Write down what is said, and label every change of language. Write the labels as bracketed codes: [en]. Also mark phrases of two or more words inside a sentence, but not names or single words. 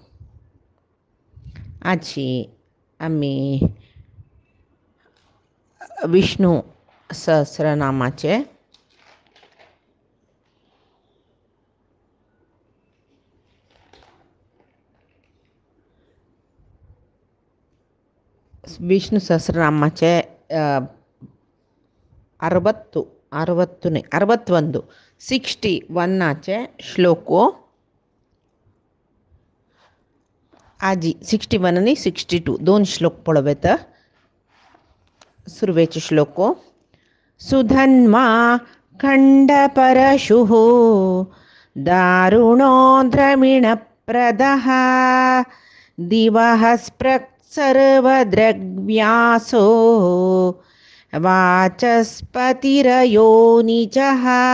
[kok] आजे अमे विष्णु सहस्रनामाचे विष्णु सहस्रनामाचे 61 श्लोको आजी 61 आणि 62 दोन श्लोक पळवेत. सुरुवेचे श्लोको [sa] सुधन्मा खंडपरशुः दारुणो द्रविणप्रदः दिवः स्पृक् सर्वद्रग्व्यासो वाचस्पतिरयोनिजः